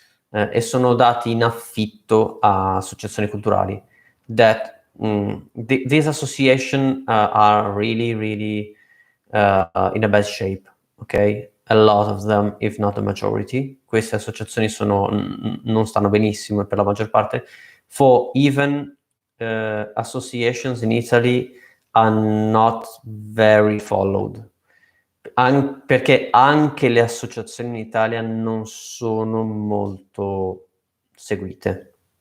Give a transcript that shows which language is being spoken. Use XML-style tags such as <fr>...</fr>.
<it>E sono dati in affitto a associazioni culturali.</it> <en>That these associations are really in a bad shape, ok? A lot of them, if not the majority.</en> <it>Queste associazioni non stanno benissimo per la maggior parte.</it> <en>For even associations in Italy are not very followed.</en> <it>Perché anche le associazioni in Italia non sono molto seguite.</it>